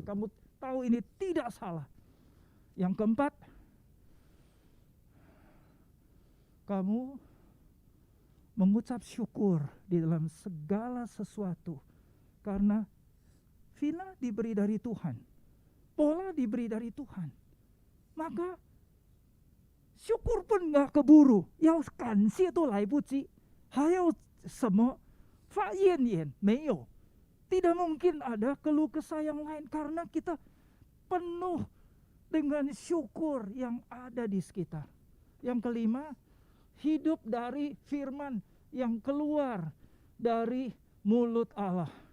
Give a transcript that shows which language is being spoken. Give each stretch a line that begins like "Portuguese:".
Indonesian: Kamu tahu ini tidak salah. Yang keempat, kamu mengucap syukur di dalam segala sesuatu. Karena Vina diberi dari Tuhan, pola diberi dari Tuhan. Maka syukur pun gak keburu.
Chinese: 要感谢都来不及，还有什么发怨言没有。
Indonesian: Tidak mungkin ada keluh kesah yang lain karena kita penuh dengan syukur yang ada di sekitar. Yang kelima, hidup dari firman yang keluar dari mulut Allah.